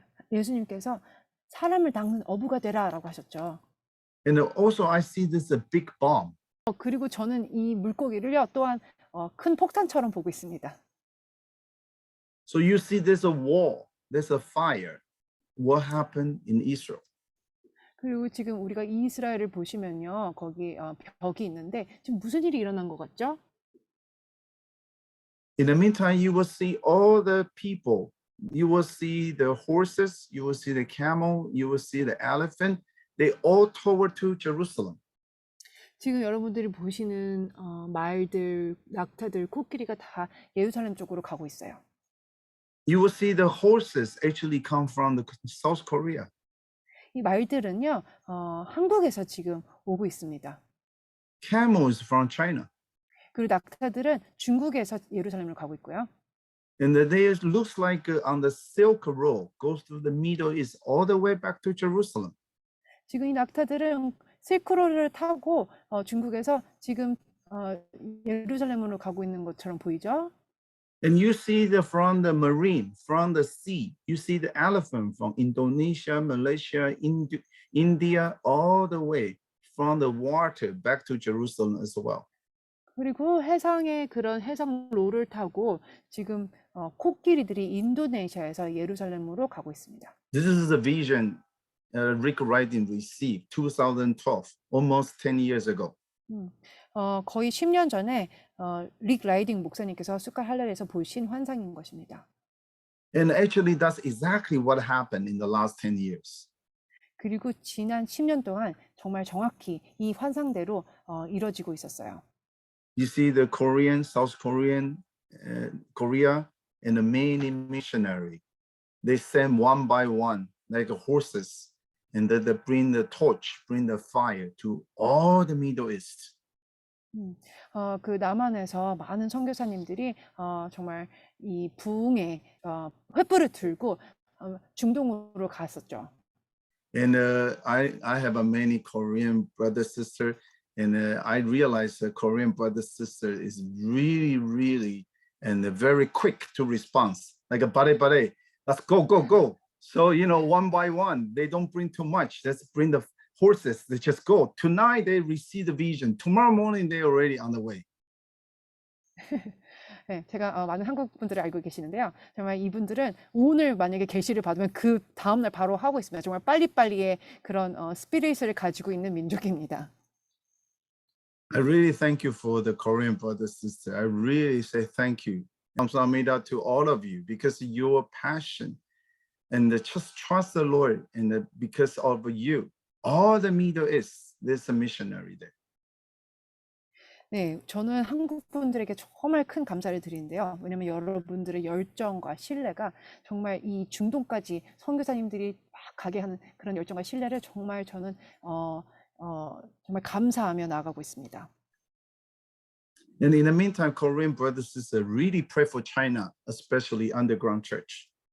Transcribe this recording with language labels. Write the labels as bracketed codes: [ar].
[ko] 예수님께서 사람을 낚는 어부가 되라라고 하셨죠. [en] And also I see this a big bomb. [ko] 그리고 저는 이 물고기를요 또한 큰 폭탄처럼 보고 있습니다. [en] So you see there's a wall, there's a fire. What happened in Israel? [ko] 그리고 지금 우리가 이스라엘을 보시면요 거기 벽이 있는데 지금 무슨 일이 일어난 것 같죠? [en] In the meantime, you will see all the people. You will see the horses, you will see the camel, you will see the elephant. They all toward to Jerusalem. [ko] 지금 여러분들이 보시는 말들, 낙타들, 코끼리가 다 예루살렘 쪽으로 가고 있어요. [en] You will see the horses actually come from the South Korea. [ko] 이 말들은요 한국에서 지금 오고 있습니다. [en] Camels from China. [ko] 그리고 낙타들은 중국에서 예루살렘으로 가고 있고요. [en] And there looks like on the Silk Road, goes through the Middle East, all the way back to Jerusalem. [ko] 지금 이 낙타들은 실크로드를 타고 중국에서 지금 예루살렘으로 가고 있는 것처럼 보이죠? [en] And you see from the marine, from the sea, you see the elephant from Indonesia, Malaysia, India, all the way from the water back to Jerusalem as well. [ko] 그리고 해상의 그런 해상로를 타고 지금 코끼리들이 인도네시아에서 예루살렘으로 가고 있습니다. [en] This is the vision Rick Riding received 2012, almost 10 years ago. [ko] 거의 10년 전에 릭 라이딩 목사님께서 스칼 할렐에서 보신 환상인 것입니다. [en] And actually, that's exactly what happened in the last 10 years. [ko] 그리고 지난 10년 동안 정말 정확히 이 환상대로 이뤄지고 있었어요. [en] You see the Korean, South Korean, Korea, and the main missionary. They send one by one, like horses, and they bring the torch, bring the fire to all the Middle East. [ko] 그 남한에서 많은 선교사님들이 정말 이 부흥의 횃불을 들고 중동으로 갔었죠. [en] And I have many Korean brothers, sisters, and I realize the Korean brother, sister is really, and very quick to respond. Like a bare, let's go, go, go. So, one by one, they don't bring too much. Let's bring the horses. They just go. Tonight, they receive the vision. Tomorrow morning, they're already on the way. [ko] 네, 제가 많은 한국 분들을 알고 계시는데요. 정말 이분들은 오늘 만약에 계시를 받으면 그 다음날 바로 하고 있습니다. 정말 빨리빨리의 그런 스피릿을 가지고 있는 민족입니다. [en] I really thank you for the Korean brother, sister. I really say thank you. [ko] 감사합니다 [en] to all of you because your passion and just trust the Lord and because of you, all the Middle East, there's a missionary there. [ko] 네, 저는 한국 분들에게 정말 큰 감사를 드리는데요. 왜냐하면 여러분들의 열정과 신뢰가 정말 이 중동까지 선교사님들이 막 가게 하는 그런 열정과 신뢰를 정말 저는 정말 감사하며 나아가고 있습니다. [en] And in the meantime, Korean brothers and sisters really pray for China, especially underground church.